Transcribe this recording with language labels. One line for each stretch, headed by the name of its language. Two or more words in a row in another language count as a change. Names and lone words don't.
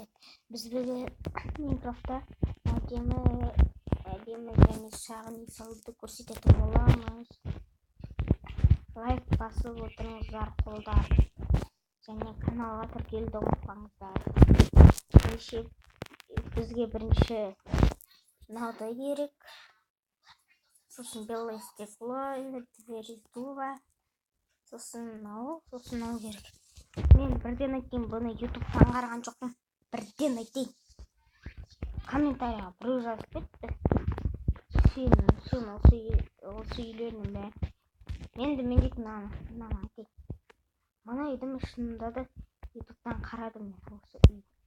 Kazakh: Біз бүгін Минкрафтта әдемі және шағын үй салуды көрсететін боламыз. Лайк басып отырыңыздар, қолдар, және каналға тіркелуді ұмытпаңыздар. Бізге бірінші мынадай керек.
Russian: Сосын белое стекло, дверь из дуба.
Kazakh: Сосын мынау керек. Мен бірден айтайын, бұны ютубтан қараған жоқпын. Бірден айтайын. Комментарияға біреу жазып кетті. Сен осы үйлердің бәрі. Мен дейтін мынаны айтайын. Мына үйдің шынында да ютубтан қарадым мен осы үйді.